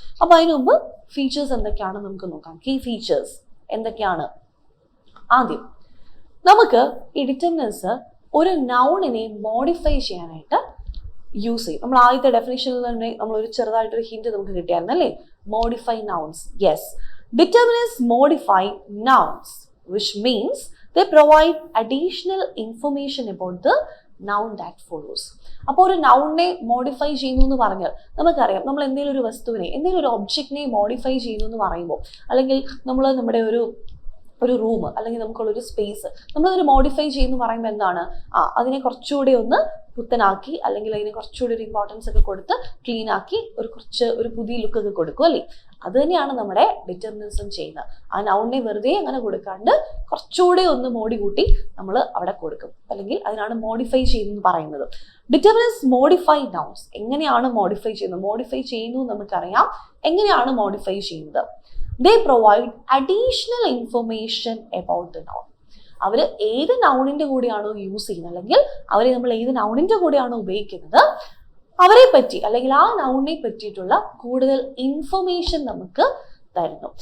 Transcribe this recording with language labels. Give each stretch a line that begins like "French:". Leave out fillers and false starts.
Malayalam: അപ്പൊ അതിനു മുമ്പ് ഫീച്ചേഴ്സ് എന്തൊക്കെയാണെന്ന് നമുക്ക് നോക്കാം. കീ ഫീച്ചേഴ്സ് എന്തൊക്കെയാണ്? ആദ്യം നമുക്ക് ഈ ഡിറ്റർമിനൻസ് ഒരു നൗണിനെ മോഡിഫൈ ചെയ്യാനായിട്ട് യൂസ് ചെയ്യും. നമ്മൾ ആദ്യത്തെ ഡെഫിനിഷനിൽ തന്നെ നമ്മൾ ഒരു ചെറുതായിട്ടൊരു ഹിന്റ് നമുക്ക് കിട്ടിയായിരുന്നു അല്ലേ?
English: Modify nouns. Yes, determiners modify nouns which means they provide additional information about the noun that follows.
Malayalam: അപ്പോൾ ഒരു നൗണിനെ മോഡിഫൈ ചെയ്യുന്നു എന്ന് പറഞ്ഞാൽ നമുക്കറിയാം, നമ്മൾ എന്തെങ്കിലും ഒരു വസ്തുവിനെ, എന്തെങ്കിലും ഒരു ഒബ്ജക്റ്റിനെ മോഡിഫൈ ചെയ്യുന്നു എന്ന് പറയുമ്പോൾ, അല്ലെങ്കിൽ നമ്മൾ നമ്മുടെ ഒരു റൂം അല്ലെങ്കിൽ നമുക്കുള്ളൊരു സ്പേസ് നമ്മളതൊരു മോഡിഫൈ ചെയ്യുന്നു പറയുമ്പോൾ എന്താണ്? അതിനെ കുറച്ചുകൂടി ഒന്ന് പുത്തനാക്കി അല്ലെങ്കിൽ അതിനെ കുറച്ചുകൂടി ഒരു ഇമ്പോർട്ടൻസ് ഒക്കെ കൊടുത്ത് ക്ലീൻ ആക്കി ഒരു പുതിയ ലുക്കൊക്കെ കൊടുക്കും അല്ലേ? അത് തന്നെയാണ് നമ്മുടെ ഡിറ്റർമിനൻസും ചെയ്യുന്നത്. ആ നൗണിനെ വെറുതെ അങ്ങനെ കൊടുക്കാണ്ട് കുറച്ചുകൂടെ ഒന്ന് മോഡി കൂട്ടി നമ്മൾ അവിടെ കൊടുക്കും, അല്ലെങ്കിൽ അതിനാണ് മോഡിഫൈ ചെയ്യുന്നത് പറയുന്നത്. Determinants modify nouns. എങ്ങനെയാണ് മോഡിഫൈ ചെയ്യുന്നത്? മോഡിഫൈ ചെയ്യുന്നു നമുക്കറിയാം. എങ്ങനെയാണ് മോഡിഫൈ ചെയ്യുന്നത്?
English: They provide additional information about the noun.
Malayalam: അവർ ഏത് നൗണിന്റെ കൂടെയാണോ യൂസ് ചെയ്യുന്നത്, അല്ലെങ്കിൽ അവരെ നമ്മൾ ഏത് നൗണിന്റെ കൂടെയാണോ ഉപയോഗിക്കുന്നത്, അവരെ പറ്റി അല്ലെങ്കിൽ ആ നൗണിനെ പറ്റിയിട്ടുള്ള കൂടുതൽ ഇൻഫർമേഷൻ നമുക്ക് തരുന്നു.